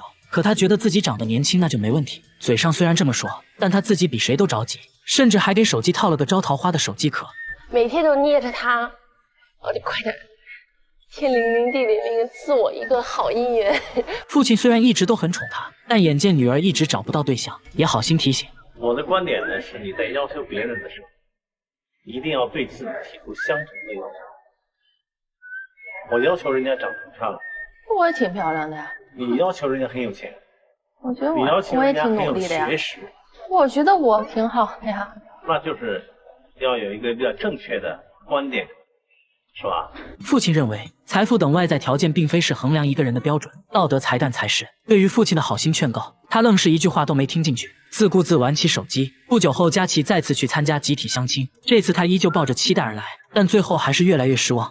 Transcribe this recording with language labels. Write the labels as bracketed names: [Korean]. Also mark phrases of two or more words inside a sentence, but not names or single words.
[Chinese] 可他覺得自己長得年輕那就沒問題，嘴上雖然這麼說，但他自己比誰都着急，甚至還給手機套了個招桃花的手機殼。每天就捏着它，我得快點，天灵灵地灵灵賜我一個好姻緣。父親雖然一直都很寵他，但眼見女兒一直找不到對象，也好心提醒。我的觀點呢是，你在要求別人的時候，一定要對自己提出相同的要求。我要求人家長得漂亮，我也挺漂亮的呀。你要求人家很有錢，我覺得你要求我也人家很有挺努力的呀。學識，我覺得我挺好的呀。那就是要有一個比較正確的觀點。 是吧？父親認為，財富等外在條件並非是衡量一個人的標準，道德才幹才是。對於父親的好心勸告，他愣是一句話都沒聽進去，自顧自玩起手機。不久後，佳琪再次去參加集體相親，這次他依舊抱着期待而來，但最後還是越來越失望。